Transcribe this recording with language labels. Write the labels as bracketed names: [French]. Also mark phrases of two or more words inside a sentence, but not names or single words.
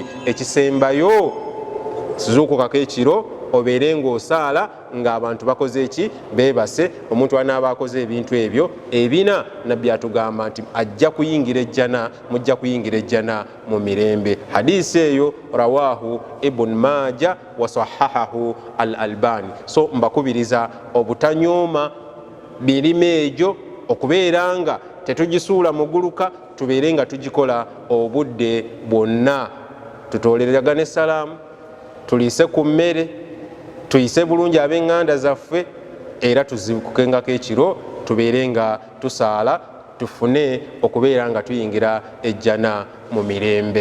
[Ganda] Ekisembayo zuukukako ekiro obeere ng'osaala ng'abantu bakoze eki, beebase. Omuntu anaaba akoze ebintu ebyo ebina, Nabbi atugamba nti ajja kuyingira ejjana, mujja kuyingira ejjana mu mirembe. Hadisi eyo [Arabic] rawahu Ibn Majah wa sahahahu al-Albani. [Ganda] So mbakubiriza obutanyooma mirimu egyo, okubeera nga tetugisuula muguluka, tubeere nga tugikola obudde bwonna. Tutooleragane salaamu, tuliise ku mmere, tuyise bulungi ab'eŋŋanda zaffe, era tuzikukengako ekiro, tubeere nga tusaala, tufune okubeera nga tuyingira ejjana mu mirembe.